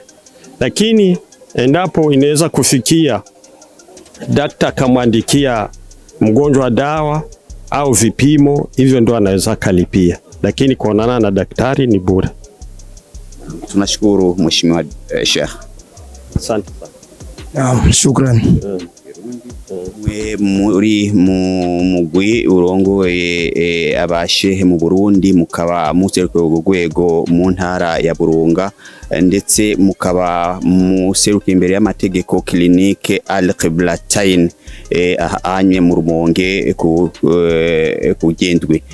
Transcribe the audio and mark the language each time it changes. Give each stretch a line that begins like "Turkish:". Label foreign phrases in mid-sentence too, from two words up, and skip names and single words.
Swahili: Lakini endapo inaweza kufikia daktari akamwandikia mgonjwa dawa au vipimo, hivyo ndo anaweza kalipia, lakini kuonana na daktari ni bure. Tunashukuru Mheshimiwa Sheikh. Asante. Shukrani.
Rundi: Muri mugwi urongoye abashehe mu Burundi, mukaba muserukiye urwego mu ntara ya Burunga, ndetse mukaba muserukiye imbere y'amategeko Clinique Al-Qiblatain anye mu Rumonge kugendwe.